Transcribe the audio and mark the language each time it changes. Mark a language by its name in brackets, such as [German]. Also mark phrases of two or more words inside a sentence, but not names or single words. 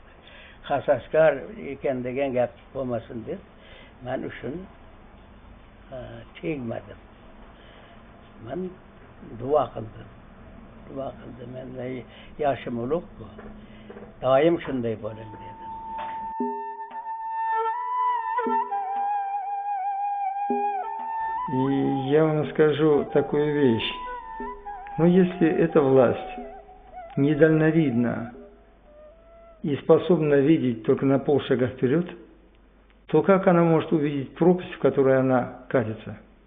[Uzbek] Xasaskor ekan degan gap bo'lmasin deb, men uchun tegmadim. Men duo qildim. Men yoshim ulug' bu. Doim shunday bo'ling dedim. [Russian] И я вам скажу такую вещь. Но если эта власть недальновидна и способна видеть только на полшага вперед, то как она может увидеть пропасть, в которой она катится?